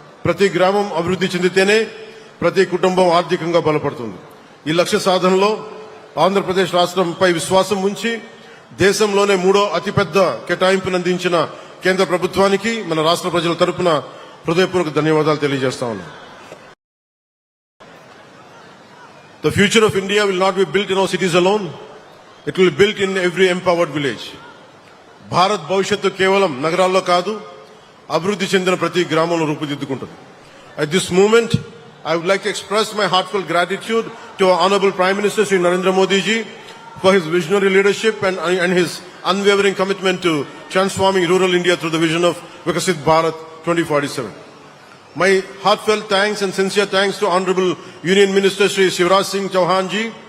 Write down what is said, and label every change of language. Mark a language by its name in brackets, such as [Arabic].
[Telugu] ప్రతి గ్రామం అభివృద్ధి చెందితేనే ప్రతి కుటుంబం ఆర్థికంగా బలపడుతుంది. ఈ లక్ష్య సాధనలో ఆంధ్రప్రదేశ్ రాష్ట్రంపై విశ్వాసం ఉంచి దేశంలోనే 3వ అతిపెద్ద కేటాయింపును అందించిన కేంద్ర ప్రభుత్వానికి మన రాష్ట్ర ప్రజల తరపున హృదయపూర్వక ధన్యవాదాలు తెలియజేస్తా ఉన్నాం. [English] The future of India will not be built in our cities alone. It will be built in every empowered village. [Telugu] Bharat భవిష్యత్తు కేవలం నగరాల్లో కాదు, అభివృద్ధి చెందిన ప్రతి గ్రామంలో రూపుదిద్దుకుంటుంది. [English] At this moment, I would like to express my heartfelt gratitude to our Honorable Prime Minister Sri Narendra Modi ji for his visionary leadership and his unwavering commitment to transforming rural India through the vision of Vikasit Bharat 2047. My heartfelt thanks and sincere thanks to Honorable Union Minister Sri Shivraj Singh Chauhan ji.